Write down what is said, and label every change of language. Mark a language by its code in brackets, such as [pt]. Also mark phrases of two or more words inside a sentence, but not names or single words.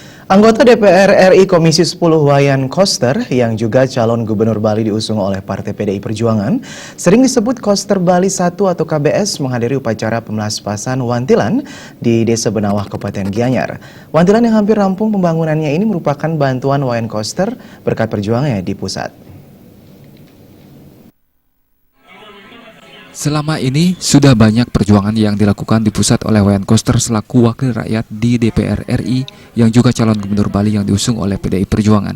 [id] Anggota DPR RI Komisi 10 Wayan Koster yang juga calon gubernur Bali diusung oleh Partai PDI Perjuangan sering disebut Koster Bali 1 atau KBS menghadiri upacara pemelaspasan Wantilan di Desa Benawah, Kabupaten Gianyar. Wantilan yang hampir rampung pembangunannya ini merupakan bantuan Wayan Koster berkat perjuangannya di pusat. Selama ini sudah banyak perjuangan yang dilakukan di pusat oleh Wayan Koster selaku wakil rakyat di DPR RI yang juga calon gubernur Bali yang diusung oleh PDI Perjuangan.